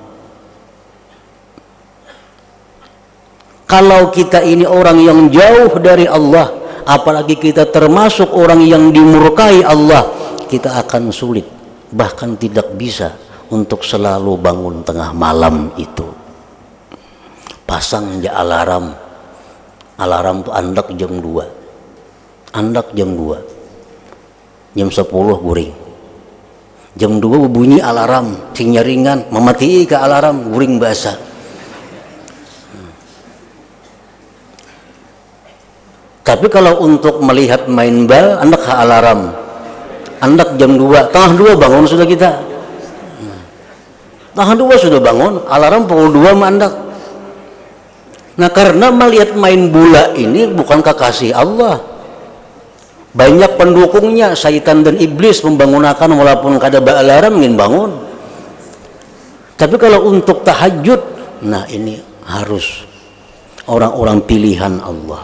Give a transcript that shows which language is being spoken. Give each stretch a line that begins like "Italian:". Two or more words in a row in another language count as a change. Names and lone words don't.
Indonesian: Kalau kita ini orang yang jauh dari Allah, apalagi kita termasuk orang yang dimurkai Allah, kita akan sulit, bahkan tidak bisa untuk selalu bangun tengah malam itu.
Banjar: Pasang aja alarm. Alarm tuh andak jam 2. Andak jam 2. Jam 10 guring. Jam 2 bunyi alarm, sing nyaringan, memati ke alarm, guring basah. Tapi kalau untuk melihat main bal, andak ke alarm. Andak jam 2, tengah 2 bangun sudah kita. Tengah 2 sudah bangun, alarm pukul 2 mandak.
Indonesian: Nah, karena melihat main bola ini bukan kekasih Allah. Banyak pendukungnya, syaitan dan iblis membangunkan walaupun kada alarm ingin bangun. Tapi kalau untuk tahajud, nah ini harus orang-orang pilihan Allah.